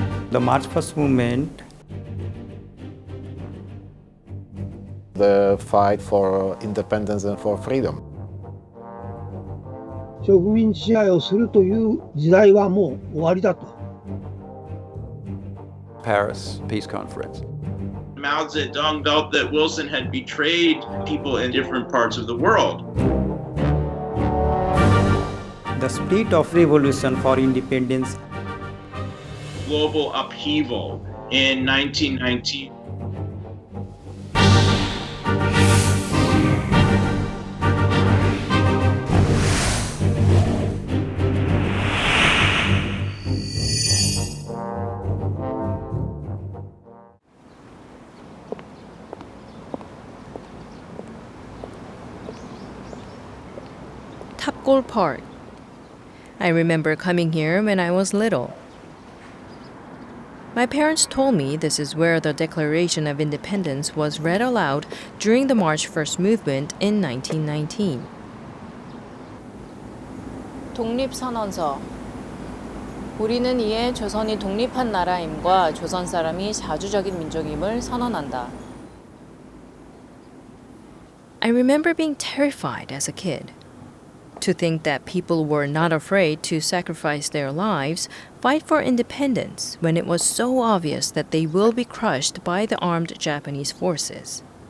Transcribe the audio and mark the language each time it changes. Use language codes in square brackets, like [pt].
[en] The March First movement, the fight for independence and for freedom. [ja] 植民地支配をするという時代はもう終わりだと。 [en] Paris Peace Conference. Mao Zedong felt that Wilson had betrayed people in different parts of the world. the spirit of revolution for independence. Global upheaval in 1919. Tapgol Park. I remember coming here when I was little. My parents told me this is where the Declaration of Independence was read aloud during the March 1st movement in 1919. [ko] 독립선언서. 우리는 이에 조선이 독립한 나라임과 조선 사람이 자주적인 민족임을 선언한다. [en] I remember being terrified as a kid. To think that people were not afraid to sacrifice their lives, fight for independence, when it was so obvious that they will be crushed by the armed Japanese forces.